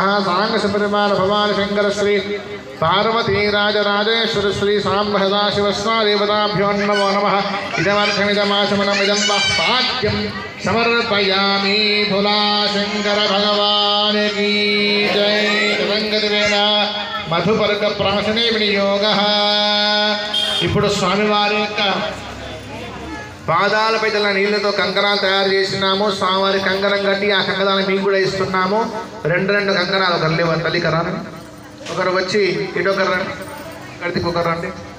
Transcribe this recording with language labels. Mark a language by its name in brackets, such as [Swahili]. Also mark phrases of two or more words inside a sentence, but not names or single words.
[Sanskrit] सांगसपरिवार भवान शंकर श्री पार्वती राजराजेश्वर श्री सांब सदाशिव स्वादेवताभ्यो नमो नमः. इदमर्थमिदमाचमनमिदं पाद्यं समर्पयामि. [Hindi] भोला शंकर भगवान की जय. [Sanskrit] रंगदिवेन मधुपर्क प्राशने विनियोगः. [Telugu] ఇప్పుడు స్వామివారి యొక్క పాదాలపై తెల్ల నీళ్లతో కంకణాలు తయారు చేసినాము. స్వామివారి కంకణం కట్టి ఆ కంకణాలను మీకు కూడా ఇస్తున్నాము. రెండు కంకణాలు ఒకరు తల్లి కరాని ఒకరు వచ్చి ఇటొకరు రండి, కడికి ఒకరు రండి.